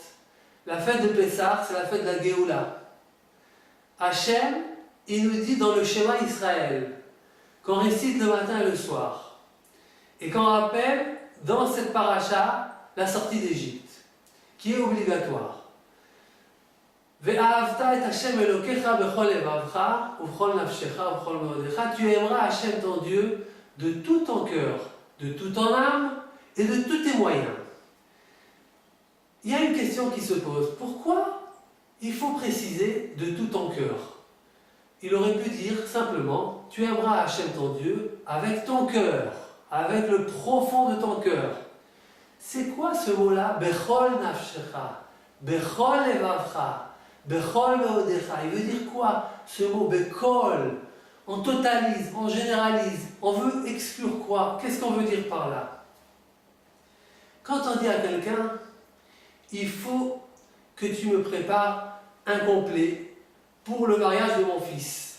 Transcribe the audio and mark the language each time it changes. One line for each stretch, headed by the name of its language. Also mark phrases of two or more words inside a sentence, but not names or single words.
French: La fête de Pessah, c'est la fête de la Géoula. Hachem, il nous dit dans le schéma Israël, qu'on récite le matin et le soir, et qu'on rappelle dans cette paracha la sortie d'Égypte, qui est obligatoire.
Hebrew: ואהבת את השם אלוקיך בכל לבבך, ובכל נפשך, ובכל מאודך.
French: Tu aimeras Hachem ton Dieu de tout ton cœur, de toute ton âme et de tous tes moyens. Il y a une question qui se pose. Pourquoi il faut préciser de tout ton cœur? Il aurait pu dire simplement, tu aimeras Hachem ton Dieu avec ton cœur, avec le profond de ton cœur. C'est quoi ce mot-là?
Hebrew: בכל נפשך, בכל לבבך, בכל מאודך.
French: Il veut dire quoi ce mot bekol? On totalise, on généralise, on veut exclure quoi? Qu'est-ce qu'on veut dire par là? Quand on dit à quelqu'un, il faut que tu me prépares un complet pour le mariage de mon fils.